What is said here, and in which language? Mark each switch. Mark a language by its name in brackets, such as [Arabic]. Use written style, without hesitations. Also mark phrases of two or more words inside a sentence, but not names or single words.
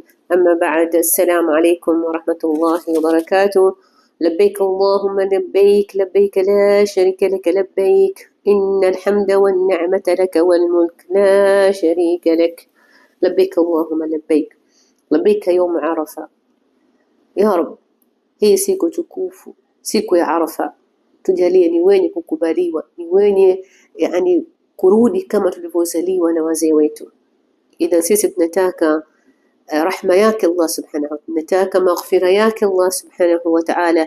[Arabic] أما بعد، السلام عليكم ورحمة الله وبركاته. لبيك اللهم لبيك، لبيك لا شريك لك لبيك، إن الحمد والنعمة لك والملك لا شريك لك. لبيك اللهم لبيك. لبيك يوم عرفة يا رب, [Swahili] hii siku tukufu, siku ya Arafa, tujalie ni wenye kukubaliwa, ni wenye kurudi kama tulivyozaliwa na wazee wetu. Idha sisi tunataka rahma yake Allah [Arabic] سبحانه وتعالى, [Swahili] tunataka maghfira yake Allah [Arabic] سبحانه وتعالى.